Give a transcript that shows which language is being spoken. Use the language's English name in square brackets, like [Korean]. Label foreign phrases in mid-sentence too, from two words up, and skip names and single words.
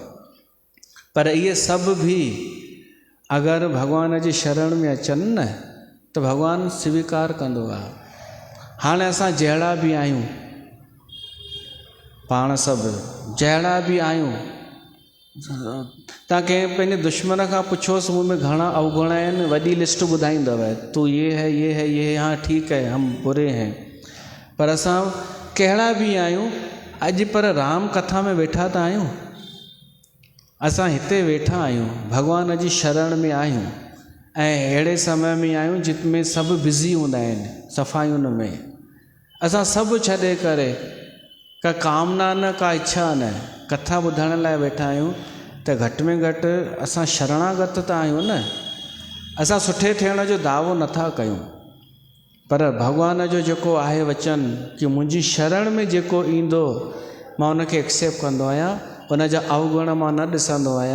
[Sindhi] पर इहे सभु बि अगरि भॻवान जी शरण में अचनि न त भॻवानु स्वीकार कंदो आहे। हाणे असां जहिड़ा बि आहियूं, पाण सभु जहिड़ा बि आहियूं, तव्हां कंहिं पंहिंजे दुश्मन खां पुछोसि मूं में घणा अवगुण आहिनि, वॾी लिस्ट ॿुधाईंदव, [Hindi] तू ये है ये है ये, हाँ ठीक है हम बुरे हैं। [Sindhi] पर असां कहिड़ा बि आहियूं, अॼु पर राम कथा में वेठा त आहियूं, असां हिते वेठा आहियूं, भॻवान जी शरण में आहियूं, ऐं अहिड़े समय में आहियूं जितमें सभु बिज़ी हूंदा आहिनि सफ़ाइयुनि में। असां सभु छॾे करे, का कामना न, का इच्छा न, कथा ॿुधण लाइ वेठा आहियूं, त घटि में घटि असां शरणागत त आहियूं न। असां सुठे थियण जो दावो नथा कयूं, पर भॻवान जो जेको आहे वचन कि मुंहिंजी शरण में जेको ईंदो मां उनखे एक्सेप्ट कंदो आहियां, उन जा अवगुण मां न ॾिसंदो आहियां।